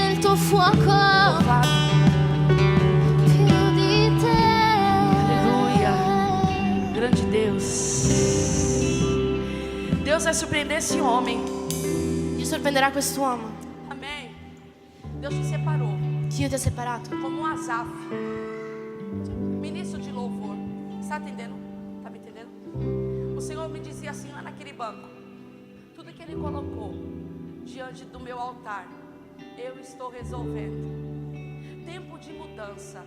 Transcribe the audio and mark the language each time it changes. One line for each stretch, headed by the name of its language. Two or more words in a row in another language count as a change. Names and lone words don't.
Italian: tuo fuoco
Portuguese: Louvado.
Italian: più di te.
Portuguese: Aleluia. Grande Deus. Deus vai surpreender esse homem.
Italian: Dio sorprenderà quest'uomo.
Portuguese: Amém. Deus te separou
Italian: Dio ti ha separato
Portuguese: como um Asaf, ministro de louvor. Está entendendo? Está me entendendo? O Senhor me dizia assim lá naquele banco: tudo que Ele colocou diante do meu altar, eu estou resolvendo. Tempo de mudança.